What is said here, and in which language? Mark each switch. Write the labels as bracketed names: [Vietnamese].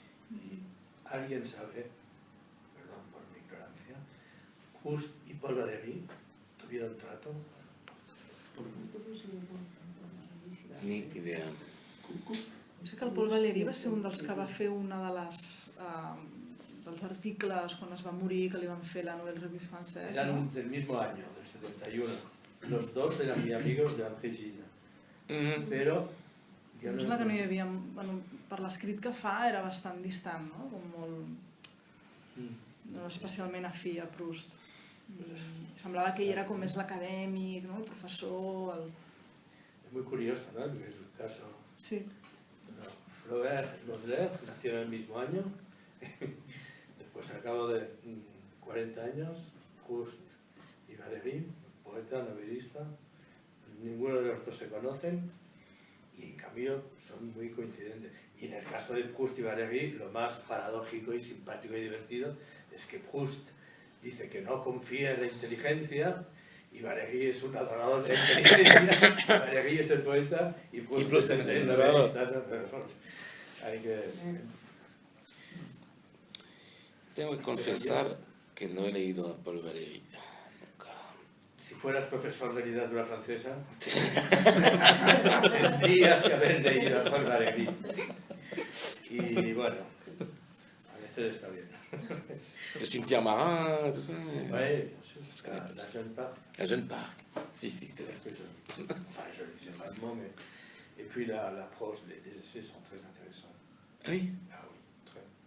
[Spanish] Y alguien sabe, perdón por mi ignorancia, Proust y Paul Valéry tuvieron trato. Ni idea. [Catalan] Sé que el Paul Valéry va ser un dels que va fer una de les... dels articles quan es va morir, que li van fer la Nouvelle Revue Française. [Spanish] Eran del mismo año, del 71. Los dos eran muy amigos de André Gide. Pero... [Catalan] Em sembla que no hi havia... Per l'escrit que fa era bastant distant, no? Com molt... no era especialment afí a Proust. Semblava que ell era com més l'acadèmic, el professor... [Spanish] Es muy curioso, ¿no? El caso... Sí. Flaubert y Baudelaire nacieron el mismo año. Después, al cabo de 40 años, Proust y Valéry, poeta, novelista, ninguno de los dos se conocen y en cambio son muy coincidentes. Y en el caso de Proust y Valéry, lo más paradójico y simpático y divertido es que Proust dice que no confía en la inteligencia y Valéry es un adorador de la inteligencia. Valéry es el poeta y Proust es el novelista. Hay que... Tengo que confesar que no he leído a Paul Valéry. Si fueras profesor de literatura francesa, tendrías que haber leído a Paul Valéry. Y bueno, a veces está bien. [French] Le cimetière marin, tout ça. Oui, la Jeune Parc. La Jeune Parc. Si, c'est vrai. Je le disais vaguement, mais... Et puis la prose, les essais sont très intéressants. Ah oui? Ah oui, très.